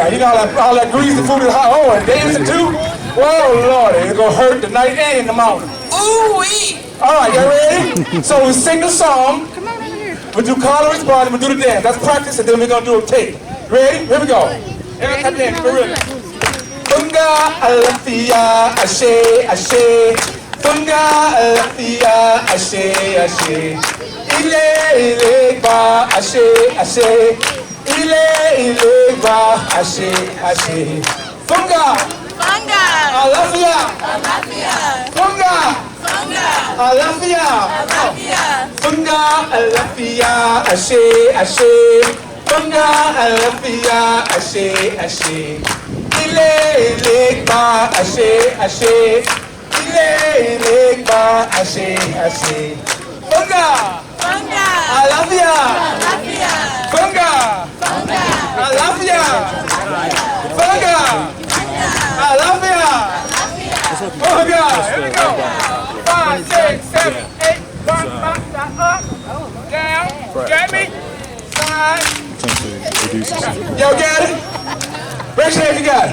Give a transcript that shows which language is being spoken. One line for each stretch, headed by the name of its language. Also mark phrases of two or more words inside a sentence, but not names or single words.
English: You know all that greasy food is hot. Oh, and dancing too? Oh, Lord. It's going to hurt tonight and in the morning. Ooh-wee. All right, y'all ready? So we sing the song. Come on over here. We do call and respond, and we do the dance. That's practice, and then we're going to do a tape. Ready? Here we go. Everybody dance for real.
Yoruba: Funga alafia ashe ashe. Funga alafia ashe ashe. Ile ile ba ashe ashe. Ile ile ba ashe ashe. Funga. Funga. Alafia. Alafia. Funga. Funga. Alafia. Alafia. Funga alafia ashe ashe. Funga alafia ashe ashe. Ile ile ba ashe ashe. Ile ile ba ashe ashe. Funga. Funga. Alafia. Alafia. Funga. Funga. Alafia. Funga. Alafia. Funga.
English: Here we go. 5, 6, 7, 8. 1, up, down. Get me? Side. Y'all got it? Raise your hand if you got it.